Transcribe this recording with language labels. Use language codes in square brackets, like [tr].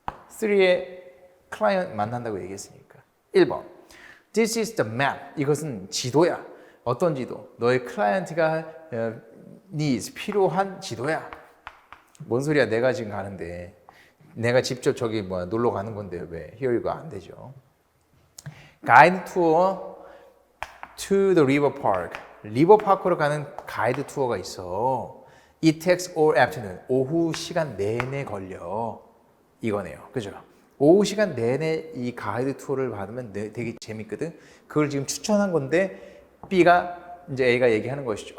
[ko] 3에 클라이언트 만난다고 얘기했으니까. 1번. [en] This is the map. [ko] 이것은 지도야. 어떤 지도? 너의 클라이언트가 needs, 필요한 지도야. 뭔 소리야? 내가 지금 가는데. 내가 직접 저기 놀러 가는 건데 왜? [en] Here you go. [ko] 안 되죠. [en] 가이드 투어 to the river park. [ko] 리버파크로 가는 가이드 투어가 있어. [en] It takes all afternoon. [ko] 오후 시간 내내 걸려. 이거네요. 그죠? 오후 시간 내내 이 가이드 투어를 받으면 되게 재밌거든. 그걸 지금 추천한 건데 B가 이제 A가 얘기하는 것이죠.